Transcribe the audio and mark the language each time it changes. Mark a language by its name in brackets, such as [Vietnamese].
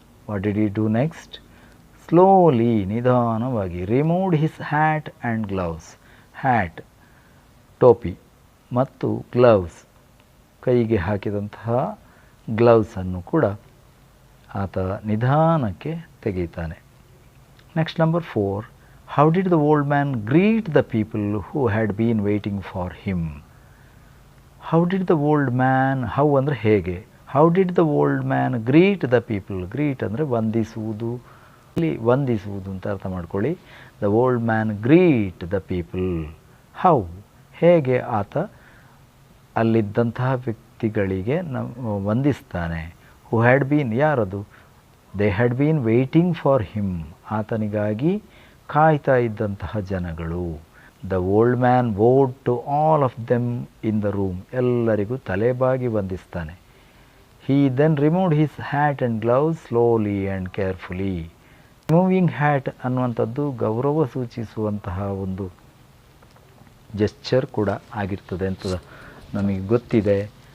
[English] What did he do next? Slowly, [Kannada] ನಿಧಾನವಾಗಿ, [English] Removed his hat and gloves. [Kannada] Hat ಟೋಪಿ ಮತ್ತು gloves ಕೈಗೆ ಹಾಕಿದಂತಹ ಗ್ಲೌಸನ್ನು ಕೂಡ ಆತ ನಿಧಾನಕ್ಕೆ ತೆಗೆಯುತ್ತಾನೆ. [English] Next number 4. How did the old man greet the people who had been waiting for him? How did the old man, how [Kannada] ಅಂದರೆ ಹೇಗೆ, [English] how did the old man greet the people? [Kannada] Greet ಅಂದರೆ ವಂದಿಸುವುದು, ಇಲ್ಲಿ ವಂದಿಸುವುದು ಅಂತ ಅರ್ಥ ಮಾಡ್ಕೊಳ್ಳಿ. [English] The old man greet the people. [Kannada] How, ಹೇಗೆ ಆತ ಅಲ್ಲಿದ್ದಂತಹ ವ್ಯಕ್ತಿಗಳಿಗೆ ವಂದಿಸ್ತಾನೆ. [English] Who had been, [Kannada] ಯಾರದು? [English] They had been waiting for him. [Kannada] ಆತನಿಗಾಗಿ ಕಾಯ್ತಾ ಇದ್ದಂತಹ ಜನಗಳು. [English] The old man bowed to all of them in the room. [Kannada] ಎಲ್ಲರಿಗೂ ತಲೆಬಾಗಿ ವಂದಿಸ್ತಾನೆ. [English] He then removed his hat and gloves slowly and carefully. [Kannada] Removing hat ಅನ್ನುವಂಥದ್ದು ಗೌರವ ಸೂಚಿಸುವಂತಹ ಒಂದು ಜೆಸ್ಚರ್ ಕೂಡ ಆಗಿರ್ತದೆ ಅಂತ ನಮಗೆ ಗೊತ್ತಿದೆ.